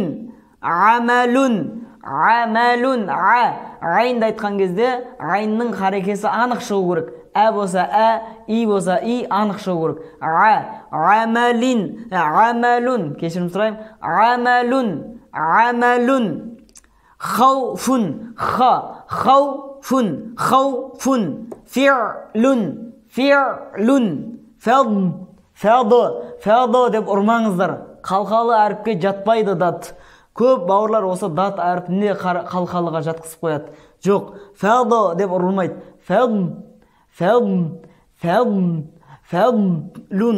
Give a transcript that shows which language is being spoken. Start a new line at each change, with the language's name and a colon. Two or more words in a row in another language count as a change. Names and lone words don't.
Arabic: عملٌ. عملٌ.
Kazakh: Айнды айтқан кезде айнның қарекесі анық шығу керек. Ә болса ә, и болса и анық шығу керек.
Arabic: عملن. عملٌ.
Kazakh: Кешірім сұрайым.
Arabic: عملٌ. عملٌ. Хауфун. خوفٌ. خوفٌ. Фи'лун.
Kazakh: Фи'лун. Фәді деп ұрмаңыздар. Қалқалы әріпке жатпайды дат. Көп бауырлар осы дат әріпіне қалқалыға жатқысып қояды. Жоқ, фәді деп ұрылмайды. Фәлун.